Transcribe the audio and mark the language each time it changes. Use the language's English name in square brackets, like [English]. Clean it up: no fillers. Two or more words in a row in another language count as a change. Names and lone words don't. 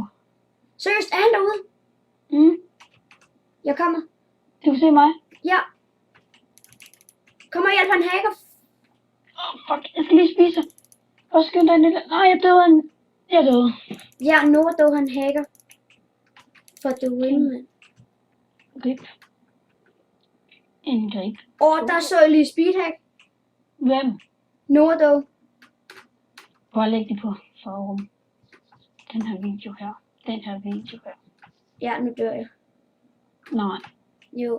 [Danish] Seriøst, er han derude? Jeg kommer. Du kan se mig. Ja. Kom og hjælp, han hacker. Fuck, jeg skal lige spise. Hvor skynd dig lidt. Nej, jeg døde. Jeg døde. Ja, Nordo, han hacker. [English] For the win, man. [Danish] Grip. En grip. Der så jeg lige speedhack. Hvem? Nordo. Prøv at lægge det på forum. Den her video her. Ja, nu dør jeg. Nej. Jo,